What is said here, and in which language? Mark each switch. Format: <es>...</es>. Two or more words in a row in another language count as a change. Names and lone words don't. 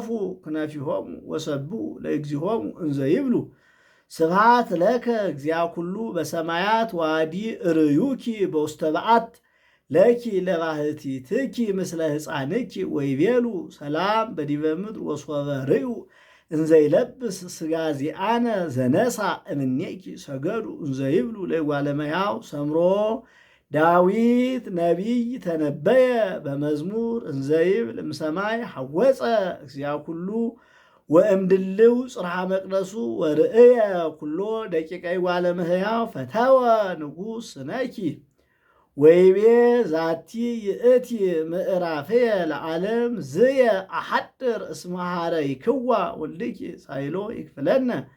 <gez>ክነፊሆሙ ወሰብኡ ለእግዚኦሙ እንዘ ይብሉ ስብሐት ለከ እግዚአ ኩሉ በሰማያት ዋዲ ርእዩኪ በውስተ በዓት ለኪ ለባህቲትኪ ምስለ ሕፃንኪ ወይቤሉ ሰላም በዲበ ምድር ወሶበ ርእዩ እንዘ ይለብስ ሥጋ ዚአነ ዘነሣ እምኔኪ ሰገዱ እንዘ ይብሉ ለእጓለ እመሕያው ሰምሮ ዳዊት ነቢይ ተነበየ በመዝሙር እንዘ ይብል እምሰማይ ሐወፀ እግዚአ ኩሉ ወእምድልው ጽርሐ መቅደሱ ወርእየ ኩሎ ደቂቀ እጓለ እመሕያው ፈተወ ንጉሥ ስነኪ ወይቤ ዛቲ ይእቲ ምዕራፍየ ለዓለም ዝየ አሐድር እስመ ኀረይክዋ ወልድኪ ሳይሎ ይክፍለነ</gez>